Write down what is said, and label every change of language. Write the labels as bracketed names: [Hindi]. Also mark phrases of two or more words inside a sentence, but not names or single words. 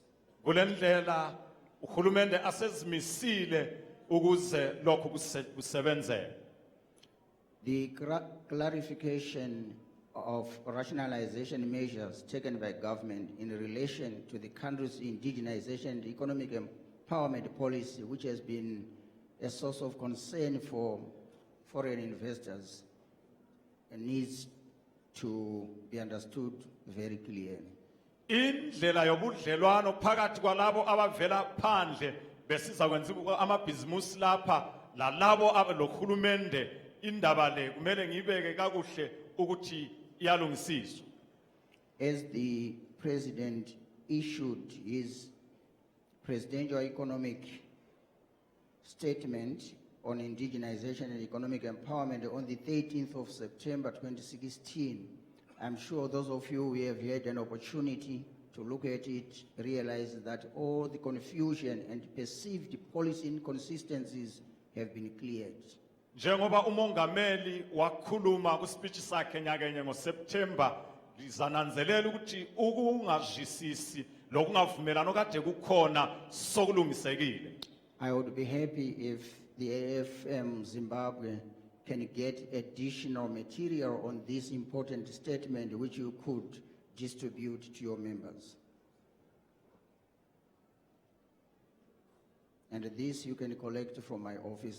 [North Ndebele] Kule ndlela uhulumende asezimisile ukuze lokhu kusebenzele. [English] The clarification of rationalization measures taken by government in relation to the country's indigenization and economic empowerment policy, which has been a source of concern for foreign investors, needs to be understood very clearly. [North Ndebele] Indlela yobudlelwano phakathi kwalabo abavela phandle besiza kwenza amabhizimusi lapha lalabo abelohulumende indaba le kumele ngibeke kakuhle ukuthi iyalungisiswa. [English] As the president issued his presidential economic statement on indigenization and economic empowerment on the 13th of September 2016, I'm sure those of you who have had an opportunity to look at it realize that all the confusion and perceived policy inconsistencies have been cleared. [North Ndebele] Njengoba umongameli wakhuluma kuspeech sakhe nyakenye ngoSeptember, lizananzelela ukuthi ukungazwisisi lokungavumelana okade kukhona sokulungisekile. [English] I would be happy if the AFM Zimbabwe can get additional material on this important statement which you could distribute to your members. And this you can collect from my office.